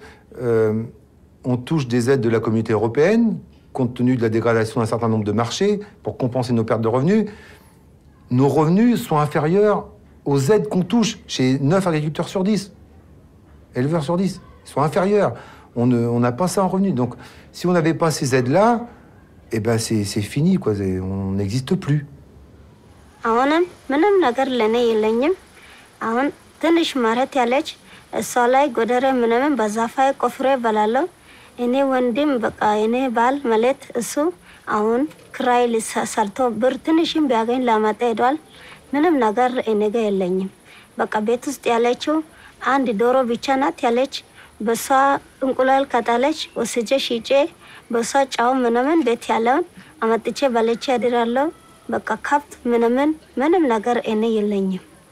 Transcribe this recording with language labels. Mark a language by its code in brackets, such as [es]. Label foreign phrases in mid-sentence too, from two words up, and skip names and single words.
[fr] On touche des aides de la communauté européenne, compte tenu de la dégradation d'un certain nombre de marchés, pour compenser nos pertes de revenus. Nos revenus sont inférieurs aux aides qu'on touche chez 9 agriculteurs sur 10. Éleveurs sur 10, ils sont inférieurs. On n'a pas ça en revenu. Donc, si on n'avait pas ces aides-là, eh ben c'est fini, quoi. On n'existe plus. [am] አሁንም ምንም ነገር ለኔ የለኝም። አሁን ትንሽ መሬት ያለች እሷ ላይ ጎደረ ምንም በዛፋይ ቆፍሬ በላለሁ። እኔ ወንድም በቃ እኔ ባል ማለት እሱ አሁን ክራይ ሰርቶ ብር ትንሽም ቢያገኝ ላመጣ ሄዷል። ምንም ነገር እኔ ጋር የለኝም። በቃ ቤት ውስጥ ያለችው አንድ ዶሮ ብቻ ናት ያለች። በሷ እንቁላል ከጣለች ወስጄ ሽጬ በሷ ጫው ምንም ቤት ያለውን አመጥቼ በልቼ አድራለሁ። በቃ ከብት ምንም ነገር እኔ የለኝም።